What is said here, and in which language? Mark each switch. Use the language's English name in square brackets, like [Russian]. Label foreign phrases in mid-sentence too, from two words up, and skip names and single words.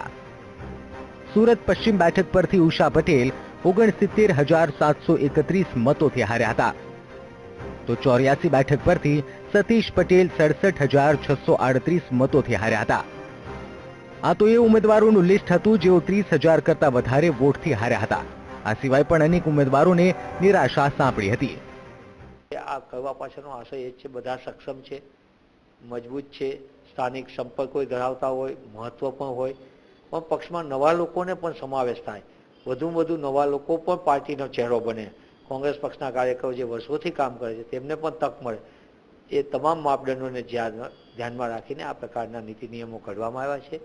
[Gujarati] સૂરત પશ્ચિમ બેઠક પરથી ઉષા પટેલ 69,731 મતોથી હાર્યા હતા। તો 84 બેઠક પરથી સતીશ પટેલ 67,638 મતોથી હાર્યા હતા। આ તો એ ઉમ્મીદવારોનું લિસ્ટ હતું જેઓ 30,000 કરતા વધારે વોટથી હાર્યા હતા। આ સિવાય પણ અનેક ઉમ્મીદવારોને નિરાશા साંપડી હતી। આ કહેવા પાછળનો આશય એ છે બધા સક્ષમ છે, મજબૂત છે, સ્થાનિક સંપર્કો ધરાવતા હોય, મહત્વ પણ હોય, પણ પક્ષમાં નવા લોકોને પણ સમાવેશ થાય, વધુમાં વધુ નવા લોકો પણ પાર્ટીનો ચહેરો બને, કોંગ્રેસ પક્ષના કાર્યકરો જે વર્ષોથી કામ કરે છે તેમને પણ તક મળે, એ તમામ માપદંડોને ધ્યાનમાં રાખીને આ પ્રકારના નીતિ નિયમો ઘડવામાં આવ્યા છે।